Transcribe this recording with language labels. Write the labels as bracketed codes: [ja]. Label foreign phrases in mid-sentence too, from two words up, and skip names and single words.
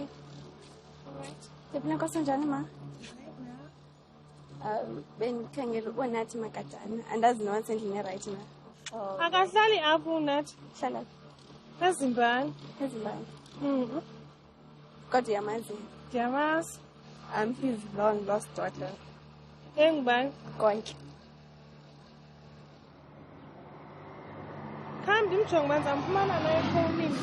[xh] Ndiphila njani ma? Bendikhangela uNathi Magadana. Andazi noba sendlini right na. Akahlali apho uNathi. Hlala. Ezimbani. Ezimbani. Kodwa uyamazi. Ndiyamazi. [en] I'm his long lost daughter. [xh] Engubani? Konke. Khambi ndimjonge uba ndizamfumana naye efowunini.